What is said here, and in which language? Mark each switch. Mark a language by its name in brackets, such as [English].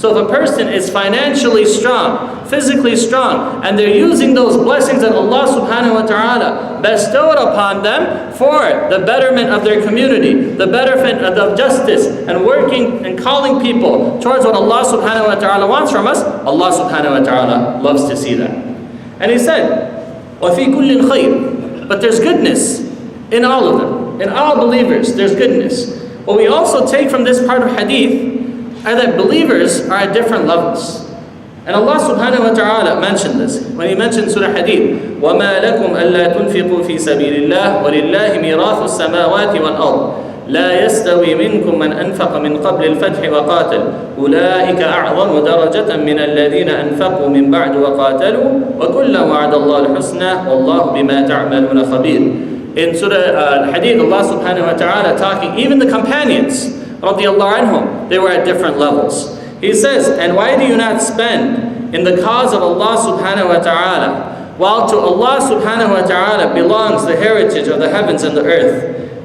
[English] So if a person is financially strong, physically strong, and they're using those blessings that Allah subhanahu wa ta'ala bestowed upon them for the betterment of their community, the betterment of justice, and working and calling people towards what Allah subhanahu wa ta'ala wants from us, Allah subhanahu wa ta'ala loves to see that. And He said, [Arabic] وَفِي كُلٍّ خَيْرٍ. [English] But there's goodness in all of them. In all believers, there's goodness. What we also take from this part of hadith are that believers are at different levels. And Allah subhanahu wa ta'ala mentioned this when He mentioned Surah Hadid, [Arabic] وَمَا لَكُمْ أَلَّا تُنْفِقُوا فِي سَبِيلِ اللَّهِ وَلِلَّهِ مِيرَاثُ السَّمَاوَاتِ وَالْأَرْضِ لا يستوي منكم من أنفق من قبل الفتح وقاتل أولئك أعظم درجة من الذين أنفقوا من بعد وقاتلوا وكلا وعد الله الحسنى والله بما تعملون خبير. [English] In Surah Al-Hadid, Allah subhanahu wa ta'ala talking, even the companions, radiallahu anhum, they were at different levels. He says, and why do you not spend in the cause of Allah subhanahu wa ta'ala, while to Allah subhanahu wa ta'ala belongs the heritage of the heavens and the earth?